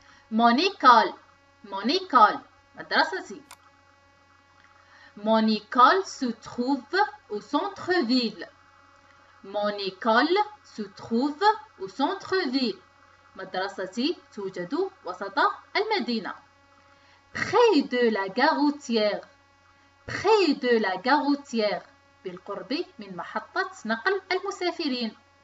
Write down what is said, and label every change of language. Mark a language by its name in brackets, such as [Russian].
[French] Mon école, مدرستي. Mon école se trouve au centre-ville. Mon école se trouve au centre-ville. [Arabic] مدرستي توجد وسط المدينة. [French] Près de la gare routière. Près de la gare routière. [Arabic] بالقرب من محطة نقل المسافرين.